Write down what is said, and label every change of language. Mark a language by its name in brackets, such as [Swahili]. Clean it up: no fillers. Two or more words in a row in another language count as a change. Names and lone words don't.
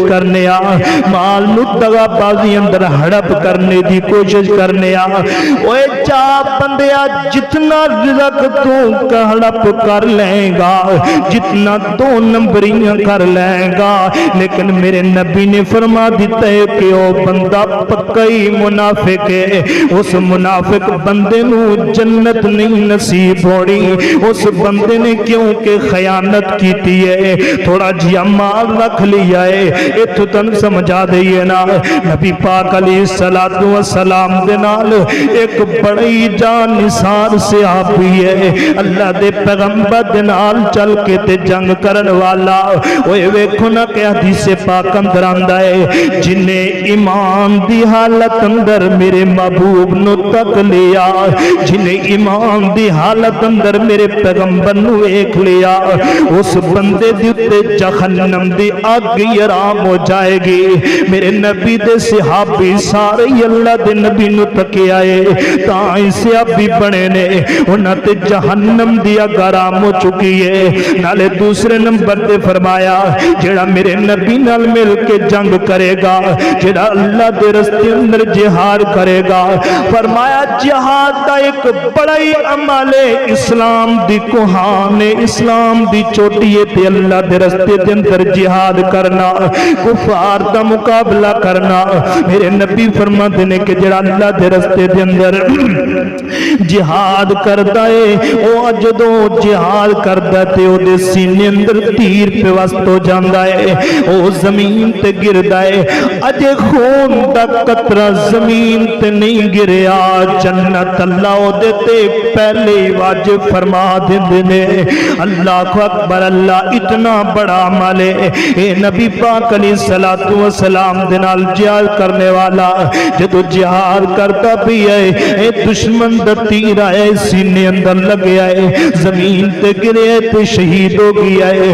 [Punjabi] کرنے مال دغا بازی اندر ہڑپ کرنے دی کوشش کرنے اوے چا بندیا جتنا رزق تو ہڑپ کر لیں گا جتنا دو نمبریاں کر لیں گا لیکن میرے نبی نے فرما دیتا ہے کہ او بندہ پکئی منافق ہے اس منافق بندے نو جنت نہیں نصیب ہونی اس بندے نے کیونکہ خیانت کیتی ہے تھوڑا جیا مال رکھ لیا ہے اتو تن سمجھا دئیے نا نبی پاک [Arabic] علیہ السلام [Punjabi] دے نال ایک بڑی جان نثار صحابی ہے اللہ دے پیغمبر دے نال چل کے تے جنگ کرن والا اوے ویکھو نا کہ حدیث پاک اندر آندا ہے جنہیں ایمان دی حالت اندر میرے محبوب نو تک لیا جنہیں ایمان دی حالت اندر میرے پیغمبر نو ایک لیا اس بندے دی تے جہنم دی آگ حرام ہو جائے گی میرے نبی دے صحابی سارے اللہ دے نبی نو تکے آئے تائیں صحابی بنے نے انہاں تے جہنم دی آگ حرام ہو چکی ہے نالے دوسرے نمبر تے فرمایا جڑا میرے نبی نال مل کے جنگ کرے گا جڑا اللہ دے رستے اندر جہاد کرے گا فرمایا جہاد دا ایک بڑا ہی عمل اسلام دی کوہان اسلام دی چوٹی تے اللہ دے رستے دے اندر جہاد کرنا کفار دا مقابلہ کرنا میرے نبی فرماتے نے کہ جڑا اللہ دے رستے دے اندر جہاد کردا ہے او جدوں جہاد کردا تے او دے سینے اندر تیر پیوست ہو جاندا ہے او زمین تے گردا ہے اجے خون دا قطرہ زمین تے نہیں گریا جنت اللہ دے تے پہلے ہی واجب فرما دیندے نے۔ [Arabic] اللہ اکبر، [Urdu] اللہ اتنا بڑا عمل ہے۔ [Punjabi] اے نبی پاک [Arabic] علیہ الصلوۃ والسلام [Punjabi] دے نال جہاد کرنے والا جدو جہاد کرتا بھی ہے، اے دشمن دا تیر آئے سینے اندر لگیا ہے، زمین تے گرے تے شہید ہو گیا ہے۔